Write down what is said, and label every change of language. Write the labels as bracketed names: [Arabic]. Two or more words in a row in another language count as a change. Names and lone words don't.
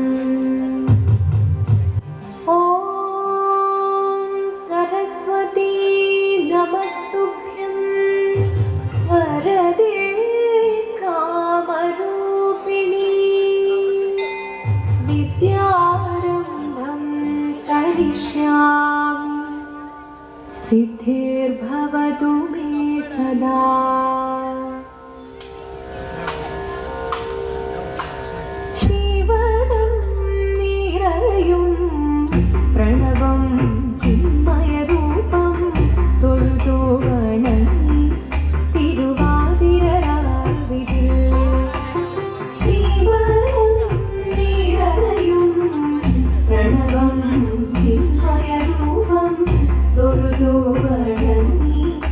[Sanskrit] ॐ सरस्वती नमस्तुभ्यं वरदे कामरूपिणी विद्यारम्भं करिष्यामि सिद्धिर्भवतु मे सदा। [Malayalam] പ്രണവം ചിന്മയരൂപം തൊഴുതു വണങ്ങി തിരുവാതിരരാവിതിൽ ശിവനും നിറയും പ്രണവം ചിന്മയരൂപം തൊഴുതു വണങ്ങി